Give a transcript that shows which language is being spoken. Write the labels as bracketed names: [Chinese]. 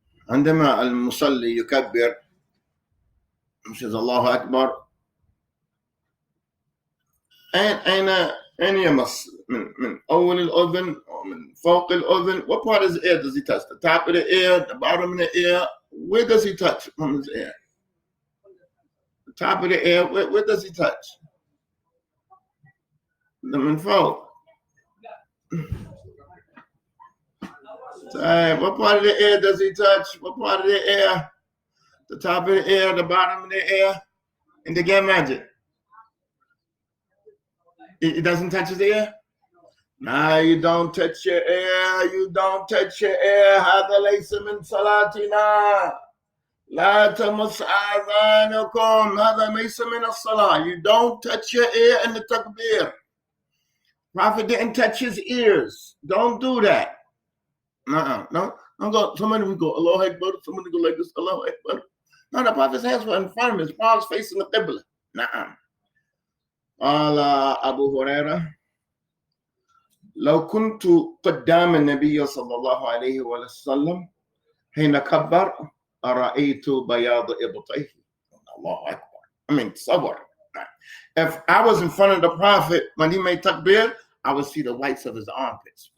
[Arabic] عندما المصلي يكبر مش الله أكبر، أين يمص؟ من أول الأذن أو من فوق الأذن؟ [English] What part of his ear does he touch? The top of the ear, the bottom of the ear? Where does he touch from his ear? The top of the ear, where does he touch? [Arabic] من فوق. [English] What part of the ear does he touch? What part of the ear? The top of the ear, the bottom of the ear? And the game magic. It doesn't touch his ear? No, you don't touch your ear. You don't touch your ear. [Arabic] هذا ليس من صلاتنا. لا تمس آذانكم. هذا ليس من الصلاة. [English] You don't touch your ear in the takbir. Prophet didn't touch his ears. Don't do that. No. Somebody would go, Allahu Akbar. Somebody go like this, Allahu Akbar. No, the Prophet's hands were in front of him. His palms facing the Qibla. [Arabic] Na'am. قال أبو هريرة: لو كنت قدام النبي صلى الله عليه وسلم حين كبر أرأيت بياض إبطيه. الله أكبر. [English] I mean, [Arabic] تصور. [English] If I was in front of the Prophet when he made takbir, I would see the whites of his armpits.